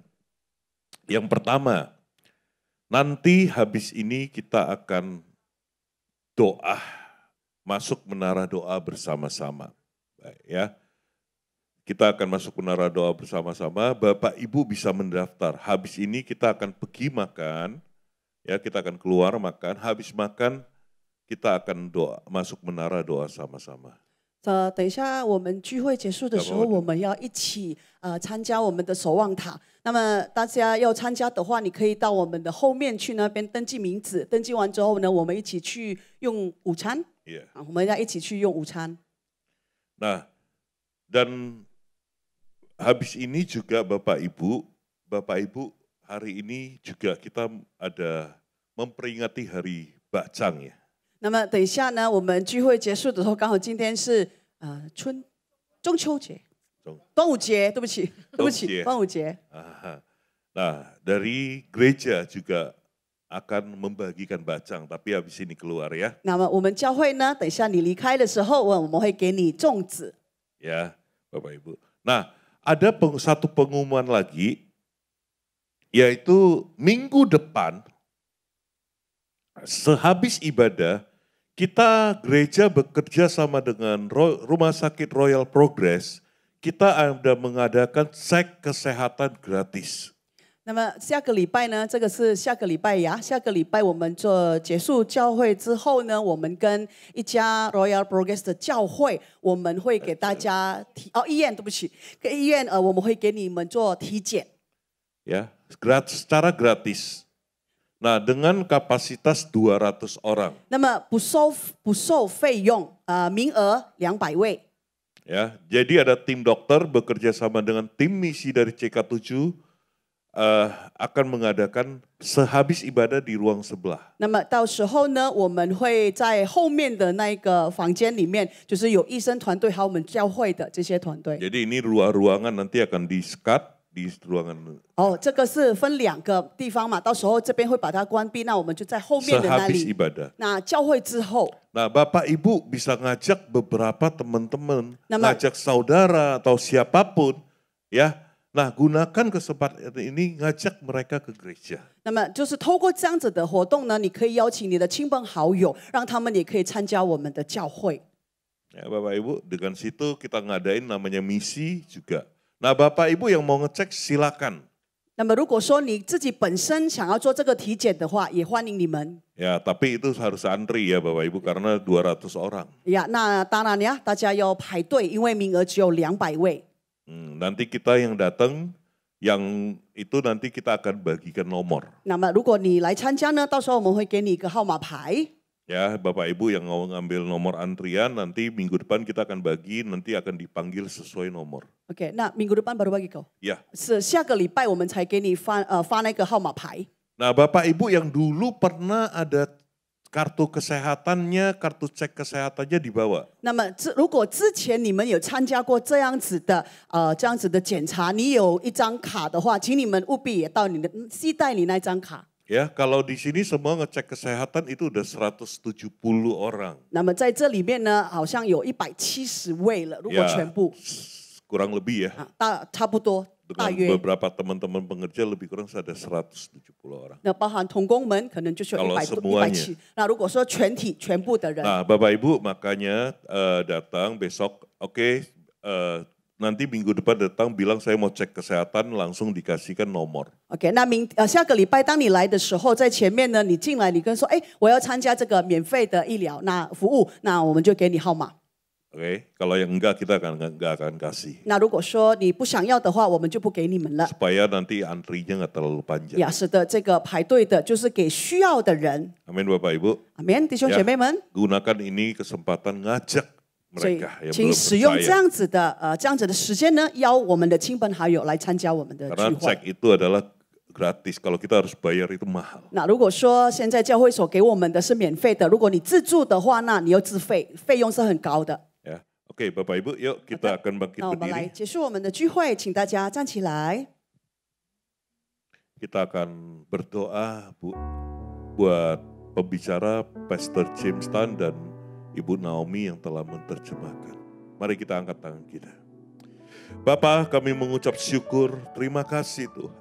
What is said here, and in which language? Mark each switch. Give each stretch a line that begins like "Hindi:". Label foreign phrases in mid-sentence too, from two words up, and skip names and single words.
Indonesian: Yang pertama, nanti habis ini kita akan doa, masuk menara doa bersama-sama. Baik, ya. Kita akan masuk menara doa bersama-sama, Bapak Ibu bisa mendaftar. Habis ini kita akan pergi makan, ya kita akan keluar makan, habis makan kita akan doa, masuk menara doa sama-sama.
Chinese: 等一下我们聚会结束的时候，我们要一起参加我们的守望塔。那么大家要参加的话，你可以到我们的后面去那边登记名字。登记完之后呢，我们一起去用午餐。我们要一起去用午餐。
Indonesian: Nah, dan habis ini juga Bapak Ibu hari ini juga kita ada memperingati Hari Bacang ya.
Chinese: 那么等一下呢，我们聚会结束的时候，刚好今天是中秋节、端午节，对不起，端午节。
Indonesian: Nah, dari gereja juga akan membagikan bacang, tapi habis ini keluar ya.
Chinese: 那么我们教会呢，等一下你离开的时候，我们会给你粽子。
Indonesian: Ya, Bapak Ibu. Nah, ada satu pengumuman lagi, yaitu minggu depan, sehabis ibadah, kita gereja bekerja sama dengan Rumah Sakit Royal Progress, kita ada mengadakan cek kesehatan gratis.
Chinese: 那么下个礼拜呢，这个是下个礼拜呀。下个礼拜我们结束教会之后呢，我们跟一家 Royal Progress 的教会，我们会给大家医院，对不起，跟医院我们会给你们做体检。
Indonesian: Ya, secara gratis. Nah, dengan kapasitas 200 orang.
Chinese: 那么不收费用，名额200位。
Indonesian: Ya, jadi ada tim dokter bekerja sama dengan tim misi dari CK7 akan mengadakan sehabis ibadah di ruang sebelah.
Chinese: 那么到时候呢，我们会在后面的那个房间里面，就是有医生团队还有我们教会的这些团队。
Indonesian: Jadi ini ruangan nanti akan di-skat di ruangan.
Chinese: 这个是分2个地方嘛，到时候这边会把它关闭，那我们就在后面的那里。
Indonesian: Sehabis ibadah.
Chinese: 那教会之后。
Indonesian: Nah, Bapak Ibu bisa ngajak beberapa teman-teman, ngajak saudara atau siapapun, ya. Nah, gunakan kesempatan ini ngajak mereka ke gereja.
Chinese: 那么就是透过这样子的活动呢，你可以邀请你的亲朋好友，让他们也可以参加我们的教会。
Indonesian: Ya, Bapak Ibu, dengan situ kita ngadain namanya misi juga. Nah, Bapak Ibu yang mau ngecek silakan.
Chinese: 那么如果说你自己本身想要做这个体检的话，也欢迎你们。
Indonesian: Ya, tapi itu harus antri ya Bapak Ibu karena 200 orang. Ya,
Chinese: 那当然呀，大家要排队，因为名额只有200位。
Indonesian: Nanti kita yang datang, yang itu nanti kita akan bagikan nomor.
Chinese: 那么如果你来参加呢，到时候我们会给你一个号码牌。
Indonesian: Ya, Bapak Ibu yang mau ngambil nomor antrian, nanti minggu depan kita akan bagi, nanti akan dipanggil sesuai nomor. Oke, 那minggu depan baru bagi kau? Ya.
Chinese: 是下个礼拜我们才给你发那个号码牌。
Indonesian: Nah, Bapak Ibu yang dulu pernah ada kartu kesehatannya, kartu cek kesehatannya dibawa.
Chinese: 那么如果之前你们有参加过这样子的检查，你有一张卡的话，请你们务必也到你的携带你那张卡。
Indonesian: Ya, kalau di sini semua ngecek kesehatan itu udah 170 orang.
Chinese: 那么在这里面呢，好像有170位了，如果全部。
Indonesian: kurang lebih ya.
Chinese: 差不多，大
Indonesian: Dengan
Chinese: 约。
Indonesian: beberapa teman-teman pengerja lebih kurang ada 170 orang.
Chinese: 那包含同工们可能就是有
Indonesian: Kalau
Chinese: 100 170。那如果说全部的人，
Indonesian: Nah, Bapak Ibu makanya datang besok, oke, nanti minggu depan datang bilang saya mau cek kesehatan, langsung dikasihkan nomor.
Chinese: OK， 那下个礼拜当你来的时候，在前面呢，你进来，你跟说，哎，我要参加这个免费的医疗那服务，那我们就给你号码。
Indonesian: Oke, kalau yang enggak kita nggak akan kasih.
Chinese: 那如果说你不想要的话，我们就不给你们了。
Indonesian: Supaya nanti antrinya nggak terlalu panjang.
Chinese: 呀，是的，这个排队的就是给需要的人。
Indonesian: Amin Bapak Ibu.
Chinese: 阿门，弟兄姐妹们。
Indonesian: Gunakan ini kesempatan ngajak
Chinese: 所以
Indonesian: mereka yang
Chinese: 请
Indonesian: belum
Chinese: 使用
Indonesian: percaya.
Chinese: 这样子的时间呢，邀我们的亲朋好友来参加我们的
Indonesian: Karena
Chinese: 聚会。
Indonesian: cek itu adalah gratis. Kalau kita harus bayar itu mahal.
Chinese: 那如果说现在教会所给我们的是免费的，如果你自助的话，那你又自费，费用是很高的。
Indonesian: Ya, oke Bapak Ibu, yuk kita akan bangkit
Chinese: 那我们来
Indonesian: berdiri.
Chinese: 结束我们的聚会，请大家站起来。
Indonesian: Kita akan berdoa buat pembicara Pastor James Tan dan Ibu Naomi yang telah menerjemahkan. Mari kita angkat tangan kita. Bapa, kami mengucap syukur, terima kasih Tuhan.